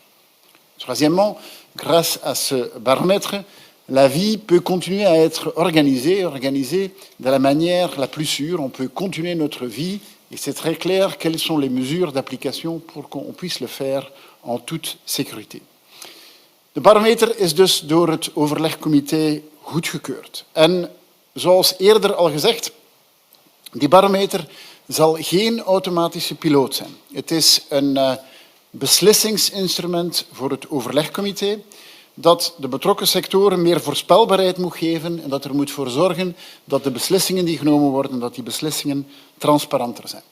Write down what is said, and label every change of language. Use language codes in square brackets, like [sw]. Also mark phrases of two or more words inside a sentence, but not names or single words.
[fr] Troisièmement, grâce à ce baromètre, la vie peut continuer à être organisée de la manière la plus sûre. On peut continuer notre vie et c'est très clair quelles sont les mesures d'application pour qu'on puisse le faire en toute sécurité. [nl] De barometer is dus door het overlegcomité goedgekeurd. En zoals eerder al gezegd, die barometer zal geen automatische piloot zijn. Het is een beslissingsinstrument voor het overlegcomité dat de betrokken sectoren meer voorspelbaarheid moet geven en dat er moet voor zorgen dat de beslissingen die genomen worden, dat die beslissingen transparanter zijn.